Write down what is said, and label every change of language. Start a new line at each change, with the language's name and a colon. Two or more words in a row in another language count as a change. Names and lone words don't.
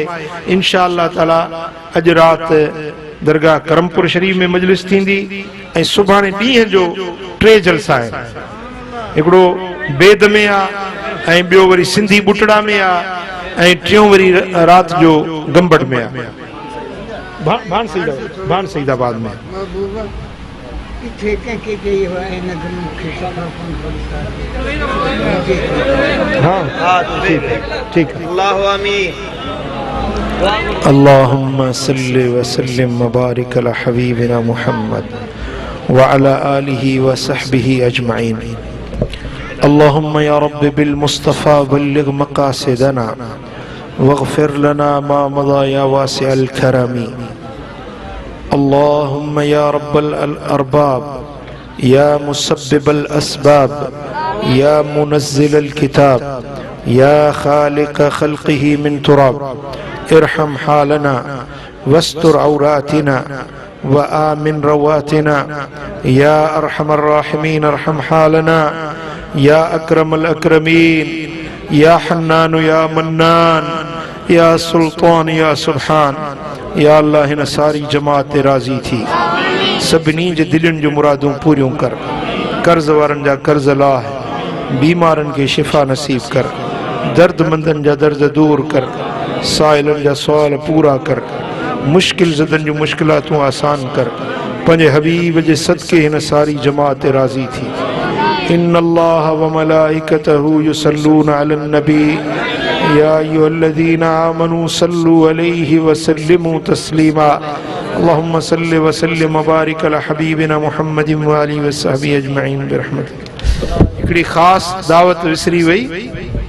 Arabic: إن شاء الله تعالى
Sindhi: अॼु राति दरगाह करमपुर शरीफ में मजलिस थींदी ऐं सुभाणे ॾींहं जो 3 जलसा आहिनि। हिकिड़ो बेद में आहे ऐं ॿियो वरी सिंधी बुटड़ा में आहे ऐं टियों वरी राति जो गंबड़ में आहे, भान सईदाबाद में।
Hindi: हाँ ठीक है।
Arabic: اللهم صل وسلم وبارك على حبيبنا محمد وعلى آله وصحبه أجمعين. اللهم يا ربي بالمصطفى بلغ مقاصدنا واغفر لنا ما مضى يا واسع الكرم. اللهم يا رب الأرباب يا مسبب الأسباب يا منزل الكتاب يا خالق خلقه من تراب ارحم حالنا واستر عوراتنا وآمن روعاتنا يا أرحم الراحمين ارحم حالنا يا أكرم الأكرمين يا حنان يا منان يا سلطان يا سبحان.
Sindhi: या अल्लाह हिन सारी जमात ते राज़ी थी, सभिनी जे दिलनि जो मुरादूं पूरियूं कर, कर्ज़ वारनि जा कर्ज़ लाह, बीमारनि खे शिफ़ा नसीब कर, दर्दमंदनि जा दर्द दूर कर, साइलनि जा सुवाल पूरा कर, मुश्किल ज़दनि जूं मुश्किलातूं आसान कर। पंहिंजे हबीब जे सदके हिन सारी जमात ते राज़ी थी।
Arabic: إن الله وملائكته يصلون على النبي يا أيها الذين آمنوا صلوا عليه وسلموا تسليما. اللهم صل وسلم وبارك على حبيبنا محمد وآله وصحبه أجمعين برحمتك.
Sindhi: हिकिड़ी ख़ासि दावत विसरी वई।